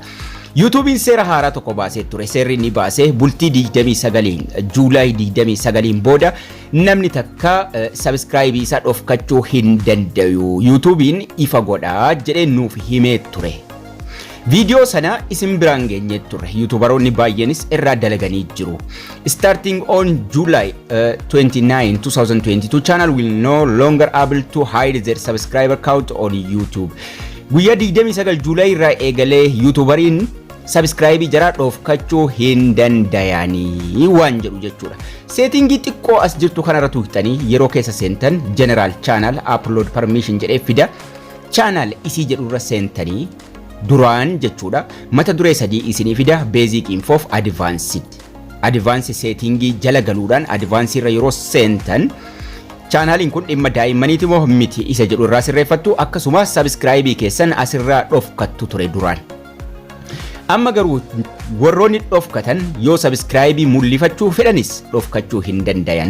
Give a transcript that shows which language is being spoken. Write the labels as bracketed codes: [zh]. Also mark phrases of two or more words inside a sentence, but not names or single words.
[om] YouTube seera haaraa tokko baasee ture. Seerri inni baasee bultii 29 Juulaay 29 booda namni takka subscribe isaa dhofkachuu hin danda'u. YouTube'n ifa godhaa jedhee nuuf himee ture. Video sana isin biraan geenye ture. YouTuberoonni baay'eenis irraa dalaganii jiru. [en] Starting on July 29, 2022, channel will no longer able to hide their subscriber count on YouTube. [om] Guyyaa 29 Juulaay irraa eegalee YouTuberiin subscribe jara dhofkachuu hin danda'anii waan jedhu jechuudha. Settingii xiqqoo as jirtu kanarra tuuqxanii yeroo keessa seentan [en] general channel upload permission [om] jedhee fida. Channel isii jedhurra seentanii duraan jechuudha mata duree sadii isinii fida. [en] Basic info of advanced. [om] Advanced settingii jala galuudhaan advanced irra yeroo seentan channelin kun dhimma daa'immaniiti moo miti isa jedhu irraa sirreeffattu. Akkasuma subscribe keessan asirraa dhofkattu ture duraan. Amma garuu warroonni dhofkatan yoo subscribe mul'ifachuu fedhanis dhofkachuu hin dandayan.